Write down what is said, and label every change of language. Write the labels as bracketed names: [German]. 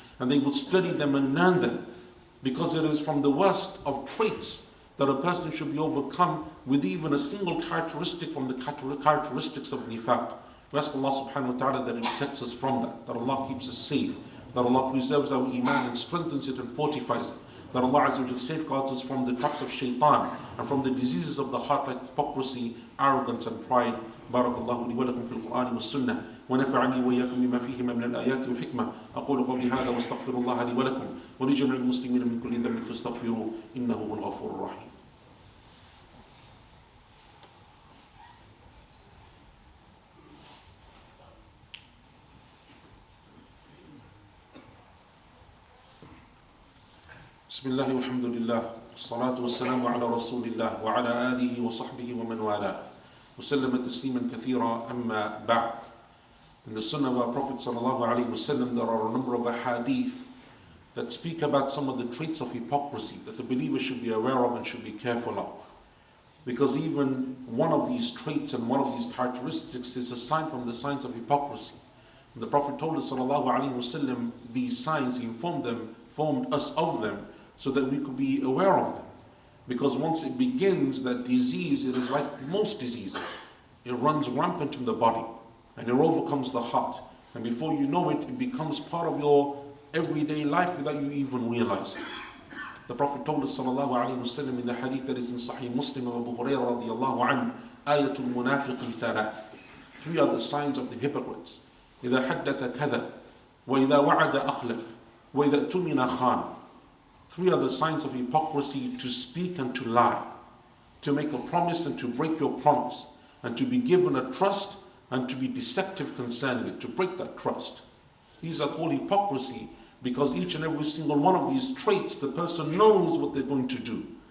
[English] And they would study them and learn them. Because it is from the worst of traits that a person should be overcome with even a single characteristic from the characteristics of nifaq. We ask Allah subhanahu wa ta'ala that He protects us from that Allah keeps us safe, that Allah preserves our iman and strengthens it and fortifies it, that Allah Azza wa Jalla safeguards us from the traps of shaitan and from the diseases of the heart like hypocrisy, arrogance and pride. [Arabic] Barakallahu li wa lakum fil Qur'ani was sunnah. ونفعني وإياكم بما فيهما من الآيات والحكمة أقول قولي هذا واستغفر الله لي ولكم ولجميع المسلمين من كل ذنب فاستغفروه إنه هو الغفور الرحيم. بسم الله والحمد لله والصلاة والسلام على رسول الله وعلى آله وصحبه ومن والاه وسلم تسليما كثيرا أما بعد. [English] In the Sunnah of our Prophet ﷺ, there are a number of ahadith that speak about some of the traits of hypocrisy that the believer should be aware of and should be careful of. Because even one of these traits and one of these characteristics is a sign from the signs of hypocrisy. And the Prophet told us ﷺ these signs, He informed us of them so that we could be aware of them. Because once it begins, that disease, it is like most diseases. It runs rampant in the body. And it overcomes the heart. And before you know it, it becomes part of your everyday life without you even realizing. The Prophet told us ﷺ in the hadith that is in Sahih Muslim of Abu Hurairah radiallahu anhu, [Arabic] ayatul munafiqi thalath. [English] 3 are the signs of the hypocrites. [Arabic] إذا حدث كذب وإذا وعد أخلف وإذا اؤتمن خان. [English] 3 are the signs of hypocrisy: to speak and to lie, to make a promise and to break your promise, and to be given a trust and to be deceptive concerning it, to break that trust. These are called hypocrisy because each and every single one of these traits, the person knows what they're going to do.